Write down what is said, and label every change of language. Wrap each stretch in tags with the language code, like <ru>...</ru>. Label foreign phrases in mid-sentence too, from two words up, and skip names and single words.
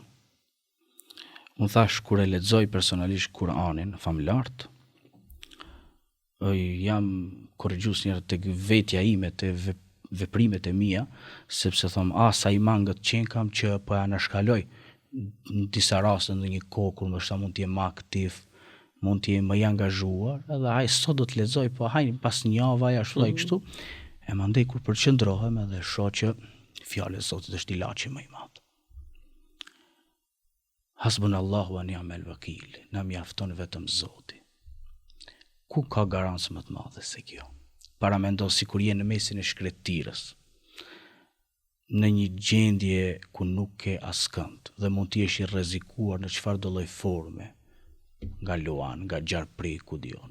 <sq>Unë thash kur e lexoj personalisht Kur'anin familart, jam korrigjues njerë tek vetja ime, te veprimet e mia, sepse thom, sa i mangët qenë kam që po ja nashkaloj në disa raste në një kohë kur ndoshta mund të jem më aktiv, mund të jem më i angazhuar, edhe ai sot do të lexoj, po hajni pas një javë ashtu ai kështu. E mandej kur përqendrohem edhe shoh që Fjala e Zotit është ilaçi më i madh.</sq> <ar>حسبنا الله ونعم الوكيل.</ar> <sq>Na mjafton vetëm Zoti. Ku ka garancë më të madhe se kjo? Paramendo sikur je në mesin e shkretirës, në një gjendje ku nuk ke askënd dhe mund të jesh i rrezikuar në çfarë do lloj forme, nga luan, nga gjarpri, ku dion.</sq>